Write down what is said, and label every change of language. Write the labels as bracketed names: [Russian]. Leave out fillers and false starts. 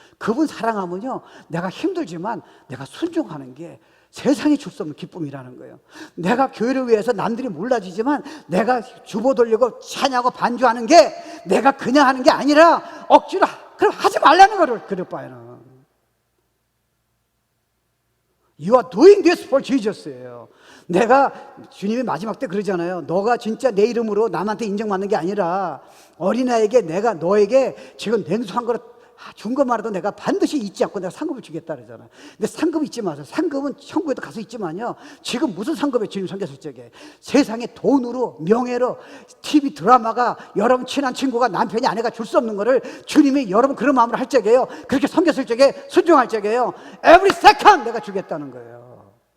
[Korean] 그분 사랑하면요, 내가 힘들지만 내가 순종하는 게 세상에 줄 수 없는 기쁨이라는 거예요. 내가 교회를 위해서 남들이 몰라지지만 내가 주보 돌리고 찬양하고 반주하는 게 내가 그냥 하는 게 아니라 억지로, 그럼 하지 말라는 거를 그럴 바에는. [English] You are doing this for Jesus예요. [Korean] 내가 주님이 마지막 때 그러잖아요. 너가 진짜 내 이름으로 남한테 인정받는 게 아니라 어린아이에게 내가 너에게 지금 냉수 한 그릇 준 것만으로도 내가 반드시 잊지 않고 내가 상급을 주겠다 그러잖아요. 근데 상급 잊지 마세요. 상급은 천국에도 가서 있지만요, 지금 무슨 상급에 주님 섬겼을 적에 세상에 돈으로 명예로 TV 드라마가 여러분 친한 친구가 남편이 아내가 줄 수 없는 거를 주님이 여러분 그런 마음으로 할 적에요, 그렇게 섬겼을 적에 순종할 적에요, [English] every second [Korean] 내가 주겠다는 거예요.